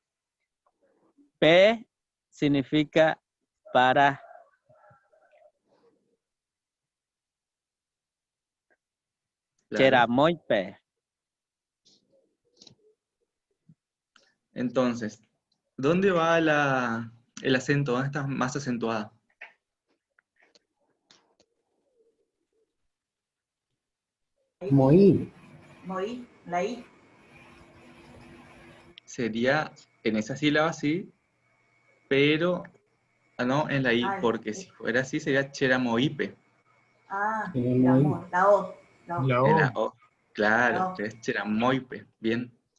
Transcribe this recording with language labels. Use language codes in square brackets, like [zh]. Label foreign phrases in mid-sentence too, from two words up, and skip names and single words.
[es] P significa para. Claro. Cheramoipe. Entonces, ¿dónde va el acento? ¿Dónde está más acentuada? Moí. Moí, la I. Sería en esa sílaba, sí, pero no en la I, Ay, porque si fuera así sería cheramoipe. ah, El la, moí. la O. La O. La En la O. O. Claro, La O. que es cheramoipe. Bien.